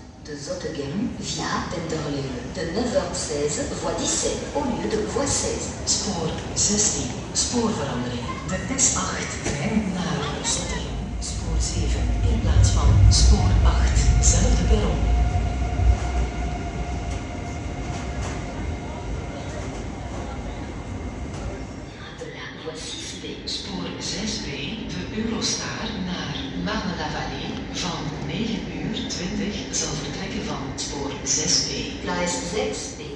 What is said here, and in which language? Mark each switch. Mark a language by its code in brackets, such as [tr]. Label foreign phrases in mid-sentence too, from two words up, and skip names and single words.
[fr] de Zottegem via Denderleeuwen. De 9h16 voie 17 au lieu de voie 16. [nl] Spoor 16. Spoorverandering. De S8-trein naar Zottegem. Spoor 7 in plaats van spoor 8. Zelfde perron. [fr] De la voie 6B. [nl] Spoor 6B, de Eurostar naar Marne-la-Vallée. Van 9:20 zal vertrekken van spoor 6B. [de] Gleis 6B.